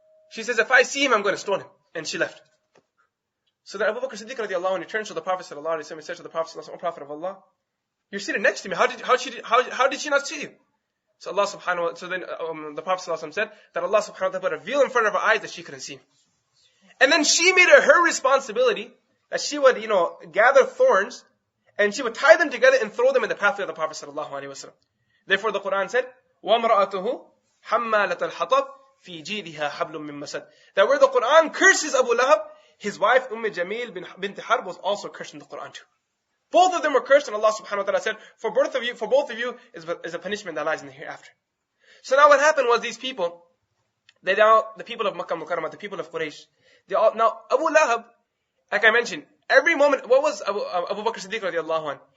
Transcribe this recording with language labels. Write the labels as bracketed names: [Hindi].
[English] She says, if I see him, I'm going to stone him. And she left. So then Abu Bakr Siddiq radiallahu anh returns to the Prophet sallallahu alaihi wasallam and says to the Prophet sallallahu alaihi wasallam, O Prophet of Allah, you're sitting next to me. How did she not see you? So then the Prophet sallallahu alaihi wasallam said that Allah subhanahu wa ta'ala put a veil in front of her eyes that she couldn't see. And then she made it her responsibility that she would, gather thorns and she would tie them together and throw them in the pathway of the Prophet sallallahu alaihi wasallam. Therefore the Quran said, [Arabic] وَامْرَأَتُهُ حَمَّالَةَ الْحَطَبِ فِي جِيدِهَا حَبْلٌ مِّن مَّسَدٍ. [English] That where the Quran curses Abu Lahab, his wife Jamil bint Harb was also cursed in the Quran too. Both of them were cursed, and Allah subhanahu wa ta'ala said, for both of you is a punishment that lies in the hereafter. So now what happened was these people, the people of Makkah Mukarramah, the people of Quraysh, now Abu Lahab, like I mentioned, every moment, what was Abu Bakr Siddiq radiallahu anh?